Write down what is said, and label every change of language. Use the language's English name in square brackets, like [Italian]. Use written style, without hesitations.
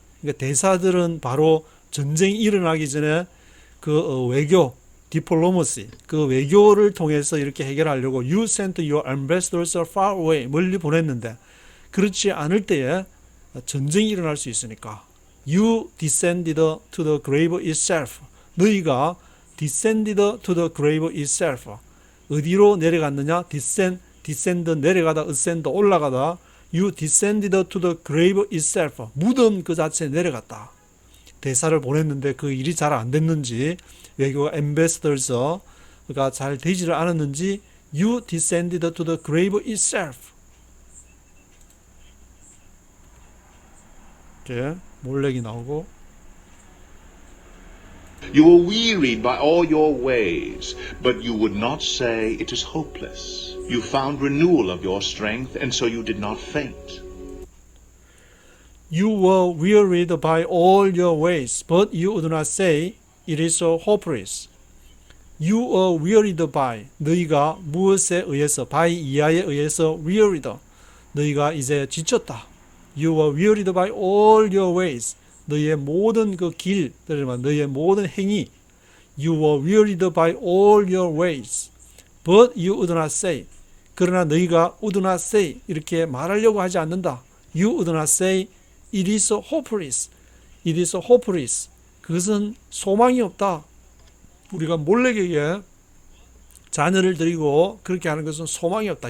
[Korean] 그러니까 대사들은 바로 전쟁이 일어나기 전에 외교, 디플로머시, 그 외교를 통해서 이렇게 해결하려고 [English] You sent your ambassadors far away, [Korean] 멀리 보냈는데, 그렇지 않을 때에 전쟁이 일어날 수 있으니까 [English] You descended to the grave itself. [Korean] 너희가 [English] descended to the grave itself. [Korean] 어디로 내려갔느냐? descend 내려가다, ascend 올라가다. [English] You descended to the grave itself. [Korean] 무덤 그 자체에 내려갔다. 대사를 보냈는데 그 일이 잘 안 됐는지, 외교 ambassadors가 잘 되지를 않았는지, [English] You descended to the grave itself. [Korean] 이렇게 몰렉이 나오고, [English] You were wearied by all your ways, but you would not say it is hopeless. You found renewal of your strength, and so you did not faint. You were wearied by all your ways, but you would not say it is so hopeless. You were wearied by, [Korean] 너희가 무엇에 의해서, by 이하에 의해서 wearied, 너희가 이제 지쳤다. [English] You were wearied by all your ways. [Korean] 너희의 모든 그 길, 너희의 모든 행위. [English] You were wearied by all your ways. But you would not say. [Korean] 그러나 너희가 [English] would not say, [Korean] 이렇게 말하려고 하지 않는다. [English] You would not say it is so hopeless. It is so hopeless. [Korean] 그것은 소망이 없다. 우리가 몰렉에게 자녀를 드리고 그렇게 하는 것은 소망이 없다.